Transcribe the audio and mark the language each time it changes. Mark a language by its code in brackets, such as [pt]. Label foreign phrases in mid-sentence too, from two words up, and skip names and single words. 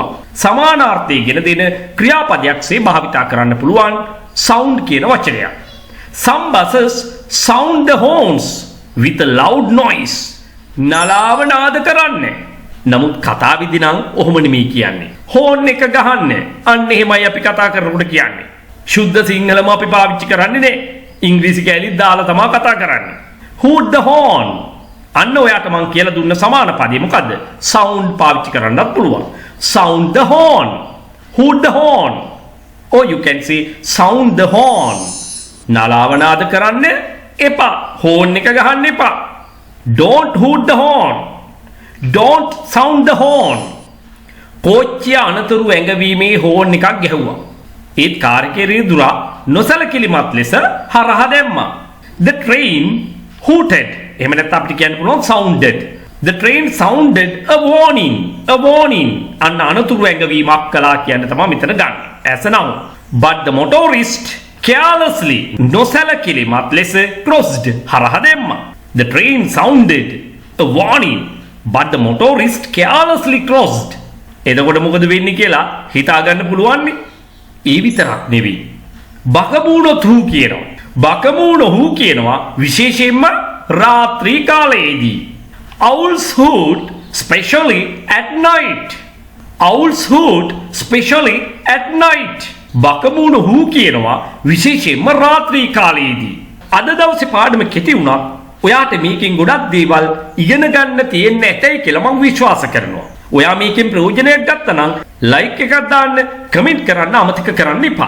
[si] සමාන අර්ථයගෙන දෙන ක්‍රියාපදයක්සේ භාවිතා කරන්න පුළුවන් sound කියන වචනය. [en] Some buses sound the horns with a loud noise. [si] නලාව නාද කරන්නේ. නමුත් කතාවේදී නම් ඔහොම නෙමෙයි කියන්නේ. හෝන් එක ගහන්න. අන්න එහෙමයි අපි කතා කරනකොට කියන්නේ. සුද්ධ සිංහලම අපි පාවිච්චි කරන්නේ නේ. ඉංග්‍රීසි කැලි දාලා තමයි කතා කරන්නේ. [en] Hoot the horn. [si] අන්න ඔයාට මම කියලා දුන්න සමාන පදේ මොකද්ද? sound පාවිච්චි කරන්නත් පුළුවන්. [en] Sound the horn. Hoot the horn. Or you can say sound the horn. [si] නලාව නාද කරන්න එපා. හෝන් එක ගහන්න එපා. [en] Don't hoot the horn. Don't sound the horn. [si] කෝච්චිය අනතුරු ඇඟවීමේ හෝන් එකක් ගැහුවා. ඒත් කාර්කේ රිදුරා නොසලකිලිමත් ලෙස හරහා දැම්මා. [en] The train hooted. [si] එහෙම නැත්නම් අපිට කියන්න පුළුවන් sounded. [en] The train sounded a warning. A warning. [si] අන්න අනතුරු ඇඟවීමක් කළා කියන්න තමයි මෙතන ගන්න. [en] as a noun. But the motorist carelessly [si] නොසලකිලිමත් ලෙස [en] crossed [si] හරහා දැම්මා. [en] The train sounded a warning. But the motorist carelessly crossed. [si] එතකොට මොකද වෙන්නේ කියලා හිතා ගන්න පුළුවන් නේ. ඒ විතරක් නෙවෙයි. බකමූණොත් හූ කියනවා. බකමූණ හූ කියනවා විශේෂයෙන්ම රාත්‍රී කාලයේදී. [en] Owls hoot especially at night. Owls hoot especially at night. [si] බකමූණ හූ කියනවා විශේෂයෙන්ම රාත්‍රී කාලයේදී. අද දවසේ පාඩම කෙටි වුණා. ඔයාට මේකෙන් ගොඩක් දේවල් ඉගෙන ගන්න තියෙන්න ඇතයි කියලා මම විශ්වාස කරනවා. ඔයා මේකෙන් ප්‍රයෝජනයක් ගත්තා නම් ලයික් එකක් දාන්න, කමෙන්ට් කරන්න අමතක කරන්න එපා.